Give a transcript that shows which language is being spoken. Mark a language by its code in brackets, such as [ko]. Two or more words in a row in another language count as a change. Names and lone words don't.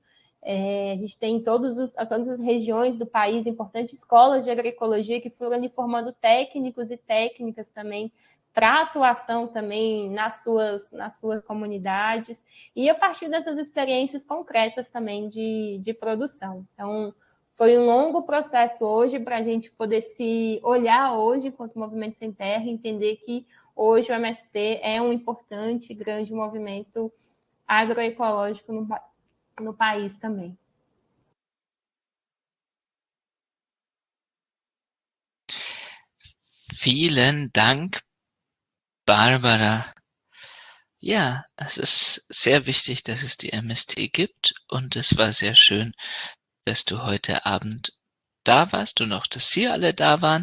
[pt] A gente tem em todas as regiões do país importantes escolas de agroecologia que foram ali formando técnicos e técnicas também para atuação também nas suas comunidades e a partir dessas experiências concretas também de produção. Então, foi um longo processo hoje para a gente poder se olhar hoje enquanto Movimento Sem Terra e entender que hoje o MST é um importante, grande movimento agroecológico no país também. [de] Vielen Dank, Barbara. Ja, es ist sehr wichtig, dass es die MST gibt und es war sehr schön, dass du heute Abend da warst und auch, dass Sie alle da waren.